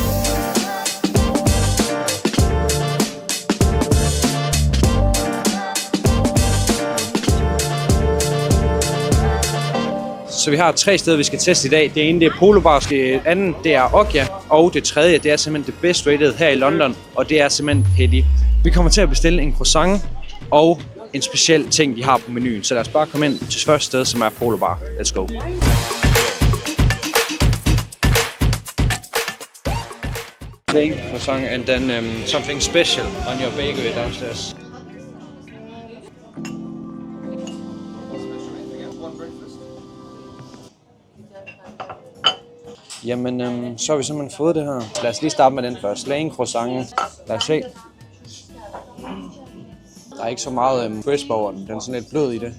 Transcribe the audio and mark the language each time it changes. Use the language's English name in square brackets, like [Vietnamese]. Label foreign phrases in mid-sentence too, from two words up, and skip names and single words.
[Danish] Så vi har 3 steder, vi skal teste i dag. Det ene det er Polo Bar, det andet det er Ogja, og det tredje det er simpelthen det [English] best rated [Danish] her i London, og det er simpelthen Petty. Vi kommer til at bestille en croissant og en speciel ting, de har på menuen. Så lad os bare komme ind til første sted, som er Polo Bar. [English] Let's go. Plain croissant and then something special on your bakery downstairs. [Danish] Jamen, så har vi simpelthen fået det her. Lad os lige starte med den først. [English] Plain croissant. [Danish] Lad os se. Der er ikke så meget crisp over den. Den er sådan lidt blød i det.